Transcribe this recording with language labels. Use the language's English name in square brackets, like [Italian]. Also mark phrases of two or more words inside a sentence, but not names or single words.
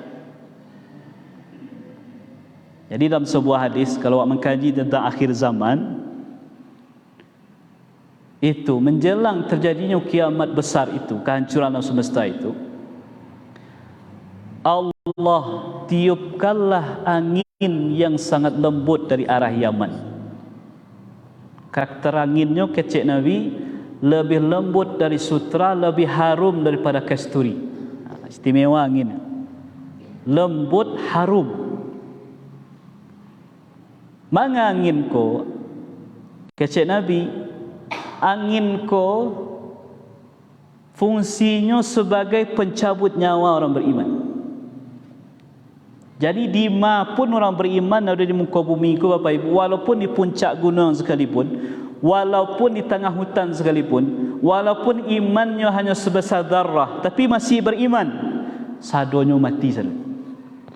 [Indonesian] Jadi dalam sebuah hadis, kalau awak mengkaji tentang akhir zaman, itu menjelang terjadinya kiamat besar itu, kehancuran semesta itu, Allah tiupkanlah angin yang sangat lembut dari arah Yaman. Karakter anginnya kecek Nabi lebih lembut dari sutra, lebih harum daripada kasturi. Istimewa angin, lembut harum. [Minangkabau] Manga angin ko kecek Nabi, [Indonesian] angin ko fungsinya sebagai pencabut nyawa orang beriman. Jadi di mana pun orang beriman ada di muka bumi ku Bapak Ibu, walaupun di puncak gunung sekalipun, walaupun di tengah hutan sekalipun, walaupun imannya hanya sebesar darah, tapi masih beriman, sadonya mati sana.